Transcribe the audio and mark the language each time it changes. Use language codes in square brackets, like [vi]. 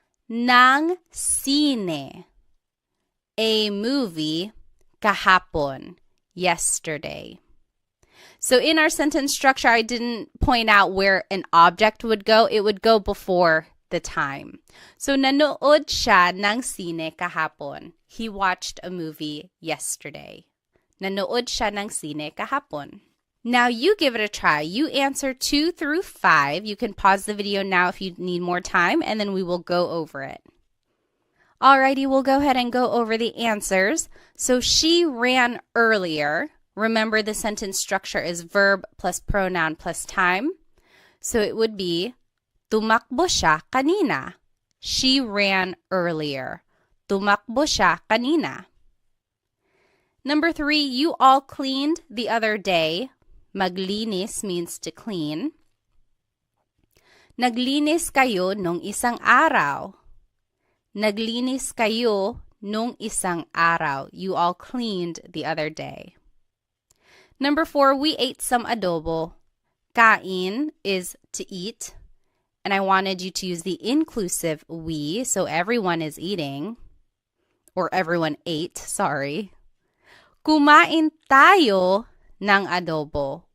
[tl] Ng sine, [en] a movie, [tl] kahapon, [en] yesterday. So in our sentence structure, I didn't point out where an object would go. It would go before the time. [tl] So nanood siya ng sine kahapon. [en] He watched a movie yesterday. [tl] Nanood siya ng sine kahapon. [en] Now you give it a try. You answer 2 through 5. You can pause the video now if you need more time, and then we will go over it. Alrighty, we'll go ahead and go over the answers. So she ran earlier. Remember, the sentence structure is verb plus pronoun plus time. So it would be [tl] tumakbo siya kanina. [en] She ran earlier. [tl] Tumakbo siya kanina. [en] Number 3, you all cleaned the other day. Maglinis means to clean. [tl] Naglinis kayo nung isang araw. Naglinis kayo nung isang araw. [en] You all cleaned the other day. Number 4, we ate some adobo. Kain is to eat. And I wanted you to use the inclusive we, so everyone is eating. Or everyone ate, sorry. [tl] Kumain tayo ng adobo.